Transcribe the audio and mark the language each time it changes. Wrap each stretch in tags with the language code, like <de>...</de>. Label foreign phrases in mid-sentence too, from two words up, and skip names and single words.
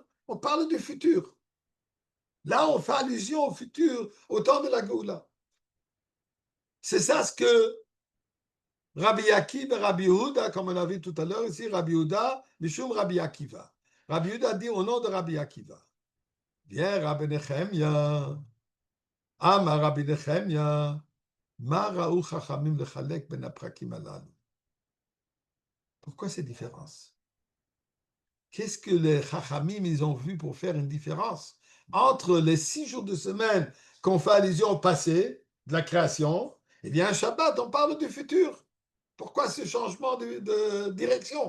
<fr>On parle du futur. Là, on fait allusion au futur, au temps de la Goula. C'est ça ce que Rabbi Akiva et Rabbi Yehuda, comme on a vu tout à l'heure ici, Rabbi Yehuda, Mishum Rabbi Akiva. Rabbi Yehuda dit au nom de Rabbi Akiva.</fr> <he>Viens Rabbi Nechemia, אמר רבי נחמיה, מה ראו חכמים לחלק בין הפרקים האלו.</he> <fr>Pourquoi ces différences? Qu'est-ce que les chachamim ils ont vu pour faire une différence entre les 6 jours de semaine qu'on fait allusion au passé, de la création, et bien Shabbat, on parle du futur. Pourquoi ce changement de direction?</fr>